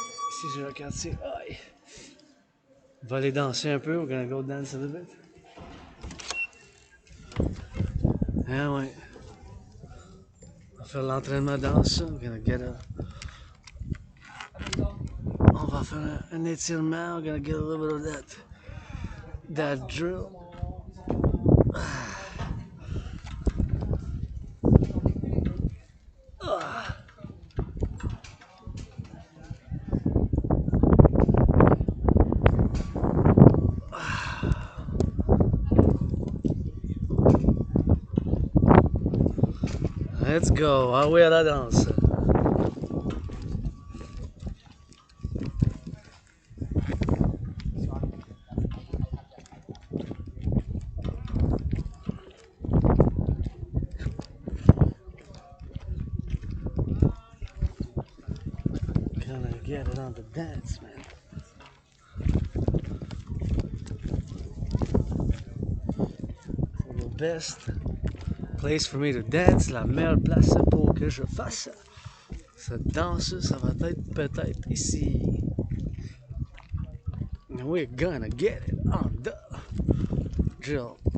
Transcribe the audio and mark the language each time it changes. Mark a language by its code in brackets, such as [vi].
[fr] Ici, j'ai Jacques-Cartier. Aïe! On va aller danser un peu. [en] We're gonna go dance a little bit. [fr] Ah ouais. On va faire l'entraînement danse. [en] We're gonna get a... [fr] On va faire un étirement. [en] We're gonna get a little bit of that drill. Let's go. [fr] Ah oui, à la danse. [en] Gonna get it on the dance, man. The best place for me to dance, [fr] la meilleure place pour que je fasse cette danse, ça va être peut-être ici. [en] And we're gonna get it on the drill.